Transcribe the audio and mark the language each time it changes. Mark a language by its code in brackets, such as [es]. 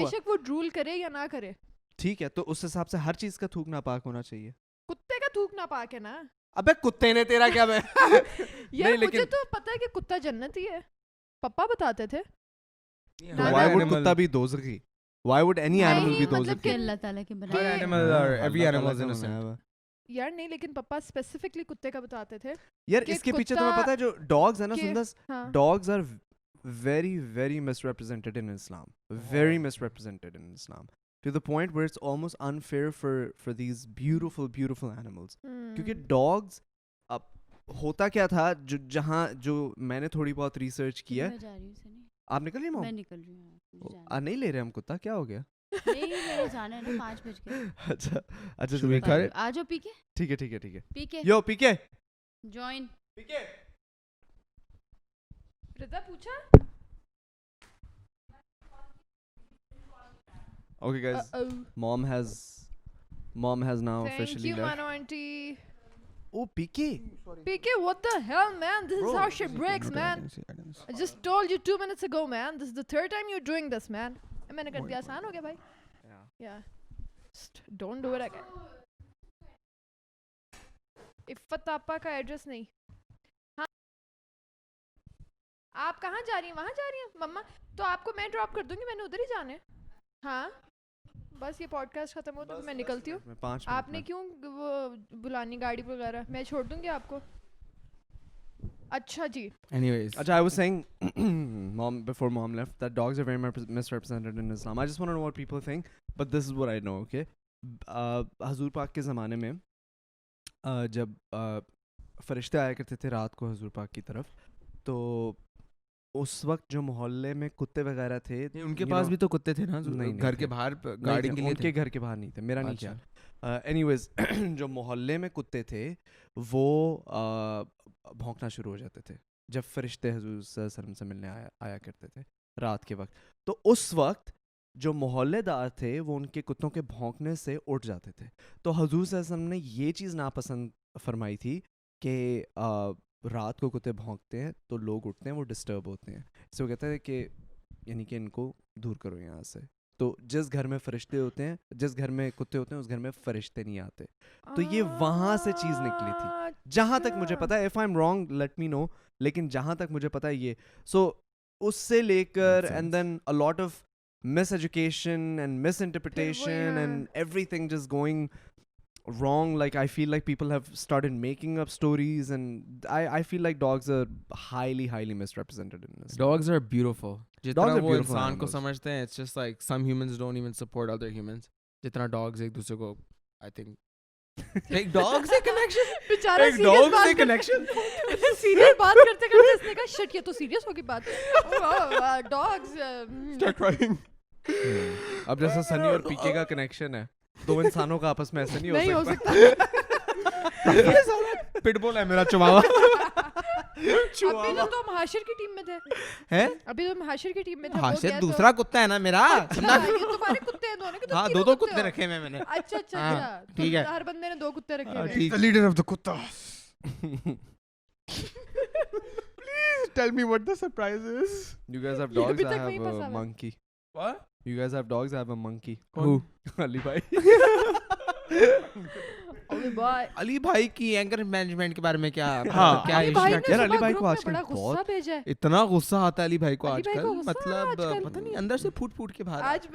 [ur] بے شک وہ ڈرول کرے یا نہ کرے. ٹھیک ہے, تو اس حساب سے ہر چیز کا تھوک ناپاک ہونا چاہیے. کتے کا تھوک ناپاک ہے نا. ابے کتے نے تیرا کیا میں یار مجھے تو پتا ہے کہ کتا جنت ہی ہے, پپا بتاتے تھے. [en] Why would [ur] کتا بھی دوزخی? [en] Why would any animal be [ur] مطلب دوزخی? کہ اللہ تعالیٰ کے ہر بنائے. [en] animal are every animal is innocent. [ur] یار نہیں, لیکن پپا اسپیسیفکلی کتے کا بتاتے تھے. یار اس کے پیچھے تمہیں پتا ہے جو ڈاگز ہیں نا سندس, dogs are [en] very very misrepresented in Islam, very misrepresented in Islam, to the point where it's almost unfair for these beautiful animals. [ur] کیونکہ ڈاگز اب ہوتا کیا تھا, جہاں جو میں نے تھوڑی بہت ریسرچ کیا. آپ نکل رہی میں نکل رہی ہوں, نہیں لے رہے ہم کتا, کیا ہو گیا؟ نہیں میں جانا ہے نا 5 بج کے. اچھا اچھا آ جاؤ پی کے. ٹھیک ہے ٹھیک ہے ٹھیک ہے, پی کے یو پی کے جوائن. رضا پوچھا. [en] Okay guys, mom has now officially left. Thank you left. Mano auntie. Oh PK, what the hell man, this is how shit breaks man. I just told you 2 minutes ago man, this is the 3rd time you're doing this man. [ur] میں نے کر دیا, آسان ہو گیا بھائی. [en] Yeah, just don't do it again. [ur] عفت آپا کا address نہیں. ہاں آپ کہاں جا رہی ہیں؟ وہاں جا رہی ہیں مما, تو آپ کو میں ڈراپ کر دوں گی, میں نے ادھر ہی جانا ہے. ہاں بس یہ پوڈ کاسٹ ختم ہوتا ہے تو میں نکلتی ہوں. آپ نے کیوں وہ بلانی گاڑی وغیرہ, میں چھوڑ دوں گی آپ کو. اچھا جی. [en] Anyways, I was saying before mom left that dogs are very misrepresented in Islam. I just want to know what people think, but this is what I know, okay? [ur] حضور پاک کے زمانے میں جب فرشتے آیا کرتے تھے رات کو حضور پاک کی طرف, تو اس وقت جو محلے میں کتے وغیرہ تھے, ان کے پاس بھی تو کتے تھے نا گھر کے باہر گارڈنگ کے لیے. ان کے گھر کے باہر نہیں تھے, میرا نہیں خیال. اینیویز جو محلے میں کتے تھے وہ بھونکنا شروع ہو جاتے تھے جب فرشتے حضور صلی اللہ علیہ وسلم سے ملنے آیا کرتے تھے رات کے وقت. تو اس وقت جو محلے دار تھے وہ ان کے کتوں کے بھونکنے سے اٹھ جاتے تھے. تو حضور صلی اللہ علیہ وسلم نے یہ چیز ناپسند فرمائی تھی کہ رات کو کتے بھونکتے ہیں تو لوگ اٹھتے ہیں, وہ ڈسٹرب ہوتے ہیں. اس سے وہ کہتا ہے کہ یعنی کہ ان کو دور کرو یہاں سے. تو جس گھر میں فرشتے ہوتے ہیں, جس گھر میں کتے ہوتے ہیں, اس گھر میں فرشتے نہیں آتے. تو یہ وہاں سے چیز نکلی تھی جہاں تک مجھے پتا ہے. [en] if I'm wrong let me know, [ur] لیکن جہاں تک مجھے پتا ہے یہ. سو اس سے لے کر [en] and then a lot of miseducation and misinterpretation and everything just going wrong. Like I feel like people have started making up stories, and I feel like dogs are highly misrepresented in this. Dogs are beautiful. Dogs are [ur] وہ [en] beautiful [ur] انسان کو [en] animals. [ur] سمجھتے ہیں, [en] it's just like some humans don't even support other humans. [ur] جتنا dogs ایک دوسرے کو, [en] I think [ur] ایک dog سے connection, بیچارہ ایک dog سے connection. سیریس بات کرتے کرتے اس نے کہا شٹ یہ تو سیریس ہوگی بات. Dogs [en] Start crying. [ur] اب جیسا سنی اور پیکے کا کنیکشن ہے, دو انسانوں کا آپس میں ایسا نہیں ہو سکتا. پٹ بول ہے میرا چواوا. ابھی تو تم حاشر کی ٹیم میں تھے. ہیں ابھی تم حاشر کی ٹیم میں تھے. حاشر دوسرا کتا ہے نا میرا. تمہارے کتے ہیں دونوں کے. ہاں دو کتے رکھے ہوئے میں نے. اچھا اچھا اچھا, ٹھیک ہے, ہر بندے نے 2 کتے رکھے ہوئے. [en] the leader of the kuttas. Please tell me what the surprise is. You guys have dogs? I have a monkey. What? You guys have dogs? I have a monkey. Who? Ali bhai. [ur] علی بھائی کی anchor management کے بارے میں کیا کیا یار علی بھائی کو آج کل بڑا غصہ بھیجا ہے. اتنا غصہ آتا ہے علی بھائی کو آج کل, مطلب پتہ نہیں اندر سے پھوٹ کے باہر.